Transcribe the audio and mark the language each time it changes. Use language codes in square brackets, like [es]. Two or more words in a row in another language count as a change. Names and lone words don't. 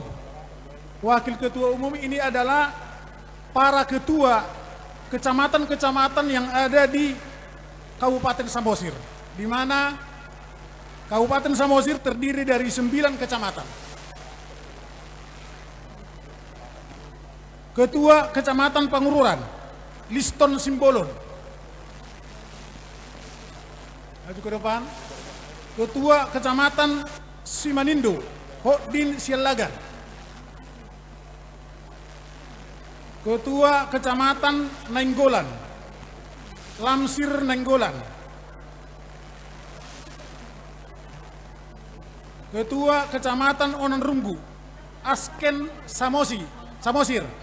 [id] Wakil ketua umum ini adalah para ketua kecamatan-kecamatan yang ada di Kabupaten Samosir, di mana Kabupaten Samosir terdiri dari 9 kecamatan. Ketua Kecamatan Pangururan, Liston Simbolon. Maju ke depan. Ketua Kecamatan Simanindo, Hodin Sialagan. Ketua Kecamatan Nainggolan, Lamsir Nainggolan. Ketua Kecamatan Onanrunggu, Asken Samosir.